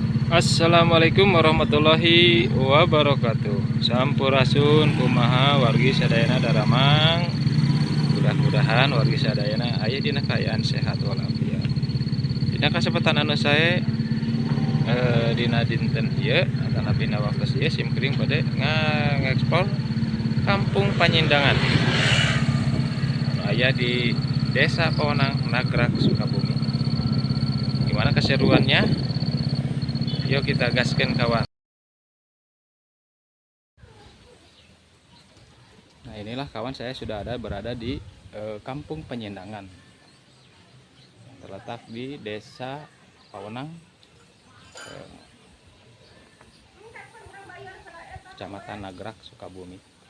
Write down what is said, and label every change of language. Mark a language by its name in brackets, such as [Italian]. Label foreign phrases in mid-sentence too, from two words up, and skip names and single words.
[Arabic] السلام عليكم ورحمة الله وبركاته. [Sundanese] Sampurasun kumaha wargi sadayana daramang. Mudah-mudahan wargi sadayana aya dina kaayaan sehat walafiat. Dina kasempatan anu sae dina dinten ieu atana pina waktos ieu simkuring bade ngekspor Kampung Panyindangan anu aya di Desa Pawenang, Nagrak, Sukabumi. [Indonesian] Gimana keseruannya? Yuk kita gaskan kawan. Nah inilah kawan, saya sudah berada di Kampung Panyindangan yang terletak di Desa Pawenang, Kecamatan Nagrak, Sukabumi.